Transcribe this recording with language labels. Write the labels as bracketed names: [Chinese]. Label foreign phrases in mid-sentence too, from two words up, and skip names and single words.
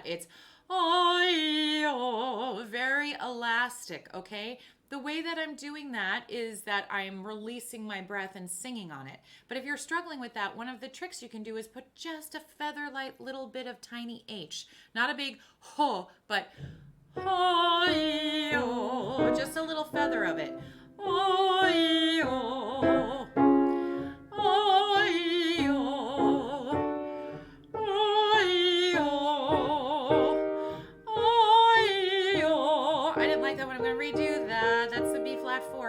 [English] It's O, E, O. Very elastic, okay? The way that I'm doing that is that I'm releasing my breath and singing on it. But if you're struggling with that, one of the tricks you can do is put just a feather-light little bit of tiny H. Not a big ho, but ho-e-o. Just a little feather of it. Ho-e-o. Ho-e-o. Ho-e-o. I didn't like that one. I'm going to redo that. That's the B flat 4.